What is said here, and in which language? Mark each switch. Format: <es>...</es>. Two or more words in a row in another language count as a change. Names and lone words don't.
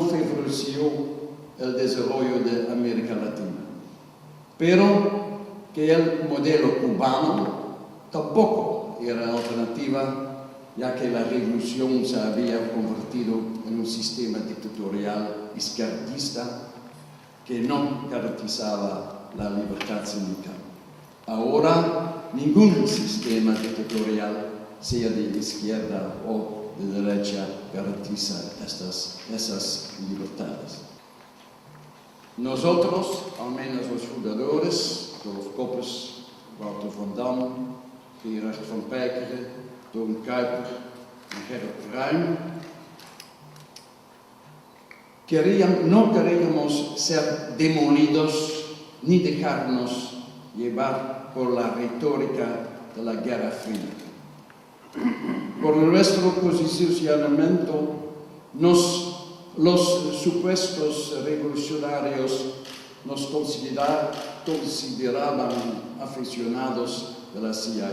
<es>favoreció el desarrollo de América Latina, pero que el modelo cubano tampoco era alternativa, ya que la revolución se había convertido en un sistema dictatorial izquierdista que no garantizaba la libertad sindical. Ahora, ningún sistema dictatorial, sea de izquierda o de derecha, garantiza esas libertades. Nosotros, al menos los fundadores, Dolf Koppes, Wouter van Dam, Gerard van Peijkeren, Toon Kuiper y Gerrit Ruym, no queríamos ser demolidos ni dejarnos llevar por la retórica de la Guerra Fría. Por nuestro posicionamiento, los supuestos revolucionarios nos consideraban aficionados de la CIA.</es>